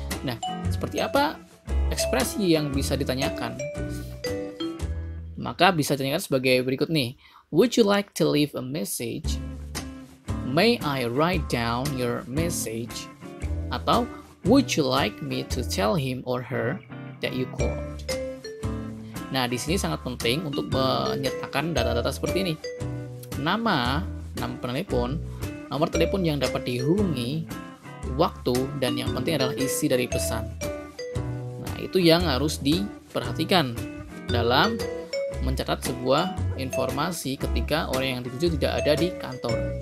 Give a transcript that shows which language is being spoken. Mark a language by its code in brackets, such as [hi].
[id] Nah, seperti apa ekspresi yang bisa ditanyakan? Maka bisa ditanyakan sebagai berikut nih. [en] Would you like to leave a message? May I write down your message? Atau would you like me to tell him or her that you called? [id] Nah, di sini sangat penting untuk menyertakan data-data seperti ini. Nama penelepon, nomor telepon yang dapat dihubungi, waktu, dan yang penting adalah isi dari pesan. Nah, itu yang harus diperhatikan dalam mencatat sebuah informasi ketika orang yang dituju tidak ada di kantor.